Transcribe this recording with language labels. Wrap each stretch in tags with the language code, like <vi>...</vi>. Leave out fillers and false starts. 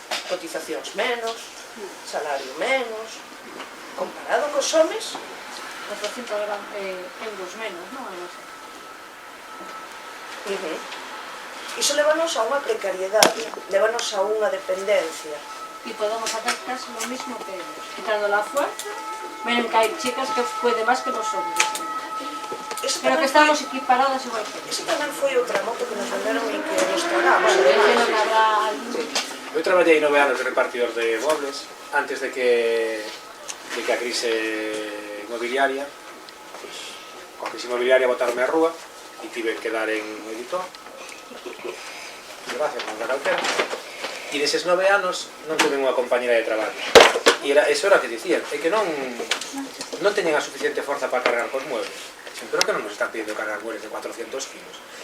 <gl>Cotizacións menos, salario menos, comparado cos homes, 400 euros menos, non? iso levanos a unha precariedade, levanos a unha dependencia.</gl> <es>Y podemos hacer casi lo mismo que ellos, quitando la fuerza. Miren que hay chicas que pueden más que nosotros, pero que estamos equiparadas igual que ellos.</es> <gl>Ese tamén foi outra moto que nos venderon e que nos tragamos.</gl> <es>Bueno, que habrá algún...</es> <gl>Eu traballei 9 anos de repartidor de mobles antes de que a crise inmobiliaria, pues, coa crise inmobiliaria botaronme a rúa e tive que dar en editor, gracias, non da calquera. E deses 9 anos non tuve unha compañera de traballo. E eso era o que dicían, é que non teñen a suficiente forza para cargar cos muebles. Pero que non nos están pidiendo cargar muebles de 400 kilos.</gl>